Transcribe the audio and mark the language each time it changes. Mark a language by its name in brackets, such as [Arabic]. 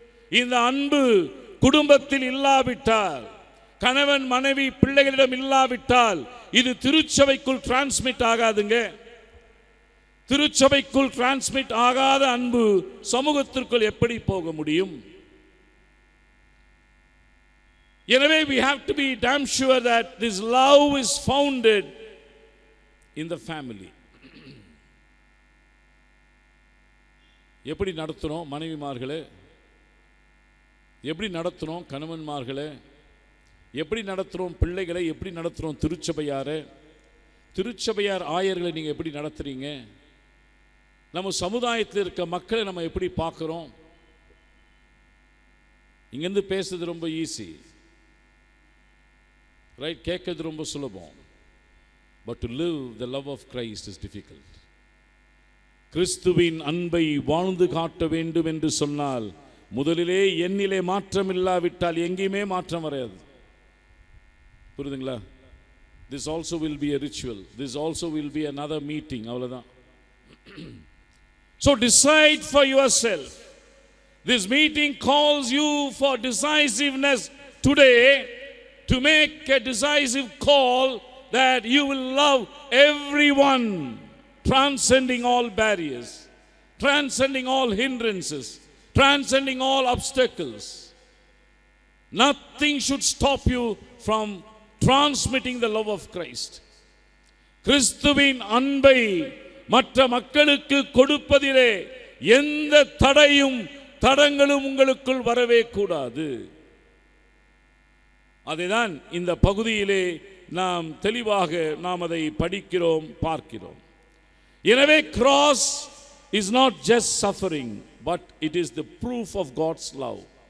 [Tamil] இந்த அன்பு குடும்பத்தில் இல்லாவிட்டால், கணவன் மனைவி பிள்ளைகளிடம் இல்லாவிட்டால் இது திருச்சபைக்குள் டிரான்ஸ்மிட் ஆகாதுங்க. திருச்சபைக்குள் டிரான்ஸ்மிட் ஆகாத அன்பு சமூகத்திற்குள் எப்படி போக முடியும்? எனவே [English] we have to be damn sure that this love is founded in the family. [Tamil] எப்படி நடத்துறோம் மனைவிமார்களே? எப்படி நடத்துறோம் கணவன்மார்களே? எப்படி நடத்துறோம் பிள்ளைகளை? எப்படி நடத்துறோம் திருச்சபையாரை? திருச்சபையார் ஆயர்களை நீங்க எப்படி நடத்துறீங்க? நம்ம சமுதாயத்தில் இருக்க மக்களை நம்ம எப்படி பார்க்கிறோம்? இங்கிருந்து பேசுறது ரொம்ப ஈஸி, ரைட்? கேட்கறது ரொம்ப சுலபம். [English] But to live the love of Christ is difficult. [Tamil] கிறிஸ்துவின் அன்பை வாழ்ந்து காட்ட வேண்டும் என்று சொன்னால் முதலிலே என்னிலே மாற்றம் இல்லாவிட்டால் எங்கேயுமே மாற்றம் வராது. புரியுதுங்களா? [English] This also will be a ritual. This also will be another meeting. [Tamil] அவ்வளவுதான். [English] So decide for yourself. This meeting calls you for decisiveness today, to make a decisive call that you will love everyone, transcending all barriers, transcending all hindrances, transcending all obstacles. Nothing should stop you from transmitting the love of Christ. [Tamil] கிறிஸ்துவின் அன்பை மற்ற மக்களுக்கு கொடுப்பதிலே எந்த தடங்களும் உங்களுக்குள் வரவே கூடாது. அதைதான் இந்த பகுதியிலே நாம் தெளிவாக அதை படிக்கிறோம், பார்க்கிறோம். எனவே cross [English] is not just suffering, but it is the proof of God's love.